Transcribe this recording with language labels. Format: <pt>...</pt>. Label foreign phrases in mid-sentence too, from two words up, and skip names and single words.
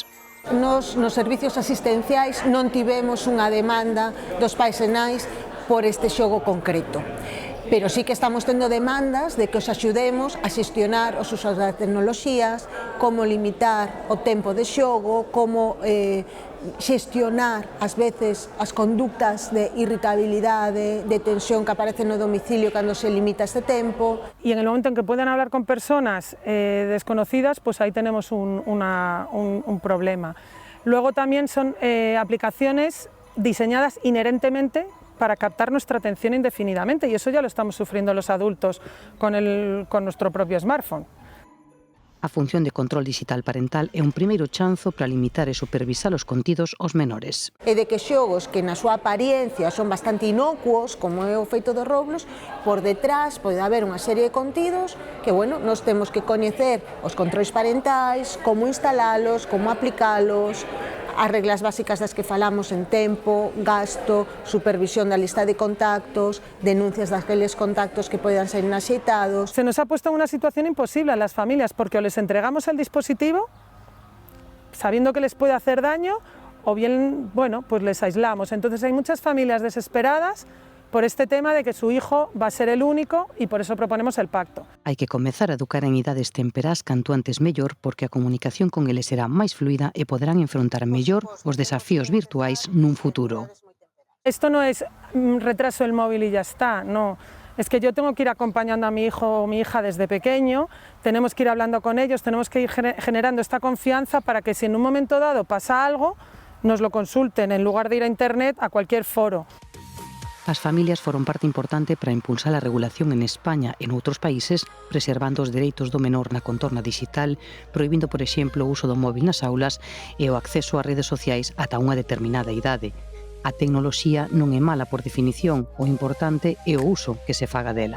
<gl>Nos servicios asistenciais non tivemos unha demanda dos pais e nais por este xogo concreto, pero sí que estamos tendo demandas de que os axudemos a xestionar os usos das tecnoloxías, como limitar o tempo de xogo, como xestionar ás veces as conductas de irritabilidade, de tensión que aparecen no domicilio cando se limita este tempo.</gl> <es>Y en el momento en que puedan hablar con personas desconocidas, pues ahí tenemos un problema. Luego también son aplicaciones diseñadas inherentemente para captar nuestra atención indefinidamente, y eso ya lo estamos sufriendo los adultos con nuestro propio smartphone.</es> <gl>A función de control digital parental é un primeiro chanzo para limitar e supervisar os contidos aos menores. E de que xogos que na súa apariencia son bastante inocuos, como é o feito do Roblox, por detrás pode haber unha serie de contidos que, bueno, nós temos que coñecer os controis parentais, como instalalos, como aplicalos, as reglas básicas das que falamos en tempo, gasto, supervisión da lista de contactos, denuncias daqueles contactos que poden ser inaxeitados.</gl> <es>Se nos ha puesto en una situación imposible a las familias porque o les entregamos el dispositivo sabiendo que les puede hacer daño o bien, bueno, pues les aislamos. Entonces hay muchas familias desesperadas por este tema de que su hijo va a ser el único y por eso proponemos el pacto.</es> <gl>Hai que comezar a educar en idades temperás canto antes mellor, porque a comunicación con eles será máis fluida e poderán enfrontar mellor os desafíos virtuais nun futuro.</gl> <es>Esto no es retraso el móvil y ya está, no. Es que yo tengo que ir acompañando a mi hijo o mi hija desde pequeño, tenemos que ir hablando con ellos, tenemos que ir generando esta confianza para que si en un momento dado pasa algo, nos lo consulten en lugar de ir a internet a cualquier foro.</es> <gl>As familias foron parte importante para impulsar a regulación en España e noutros países, preservando os dereitos do menor na contorna digital, prohibindo, por exemplo, o uso do móvil nas aulas e o acceso ás redes sociais ata unha determinada idade. A tecnoloxía non é mala por definición, o importante é o uso que se faga dela.</gl>